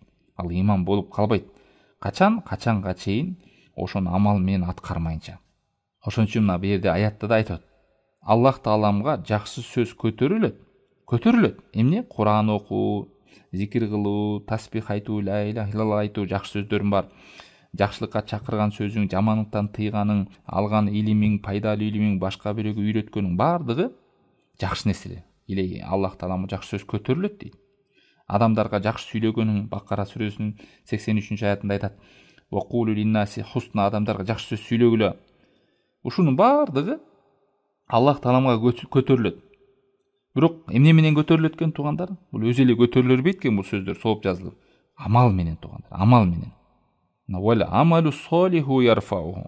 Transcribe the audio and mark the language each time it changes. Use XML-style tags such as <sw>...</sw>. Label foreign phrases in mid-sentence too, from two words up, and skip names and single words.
<ky>Ал иман болуп калбайт. Качанга чейин ошону амал менен аткармайынча. Ошон үчүн мына бу жерде аятта да айтат: Аллах Тааламга жакшы сөз көтөрүлөт. Эмне? Куран окуу, зикир кылуу, таспих айтуу,</ky> <ar>لا إله إلا الله</ar> <ky>айтуу, жакшы сөздөрүм бар. Жакшылыкка чакырган сөзүң, жамандыктан тыйганың, алган илимиң, пайдалуу илимиң, башка бирөөгө үйрөткөнүң бардыгы жакшы нерселер. Или Аллах Тааламга жакшы сөз көтөрүлөт дейт. Адамдарга жакшы сүйлөгөнүң, Бакара сүрөсүнүн 83-аятында айтат:</ky> <ar>"وقولوا للناس حسنا",</ar> <ky>адамдарга жакшы сөз сүйлөгүлө. Ушунун бардыгы Аллах Тааламга көтөрүлөт. Бирок эмне менен көтөрүлөт экен туугандар? Бул өзү эле көтөрүлө бербейт экен, бул сөздөр солуп жазылып. Амал менен туугандар, амал менен.</ky> <ar>والعمل الصالح يرفعه.</ar>